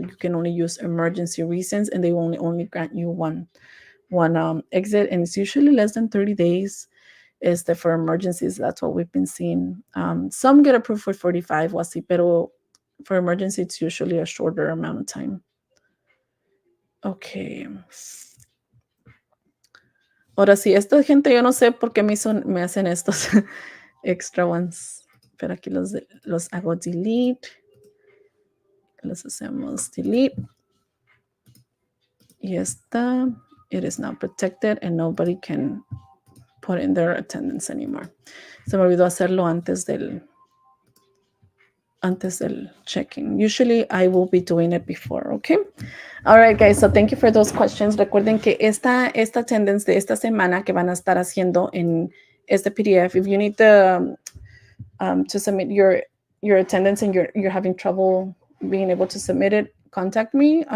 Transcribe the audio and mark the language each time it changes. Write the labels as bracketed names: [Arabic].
[English] You can only use emergency reasons, and they will only grant you one exit, and it's usually less than 30 days. Is that for emergencies? That's what we've been seeing. Some get approved for 45, pero for emergency, it's usually a shorter amount of time. Okay. [Spanish] Ahora sí, esta gente, yo no sé por qué me hacen estos [English] extra ones. [Spanish] Pero aquí los hago delete. Los hacemos delete. Y esta, [English] it is now protected and nobody can put in their attendance anymore. [Spanish] Se me olvidó hacerlo antes del check-in. [English] Usually I will be doing it before, okay? All right, guys, so thank you for those questions. [Spanish] Recuerden que esta attendance de esta semana que van a estar haciendo en este PDF, [English] if you need to submit your attendance and you're having trouble being able to submit it, contact me.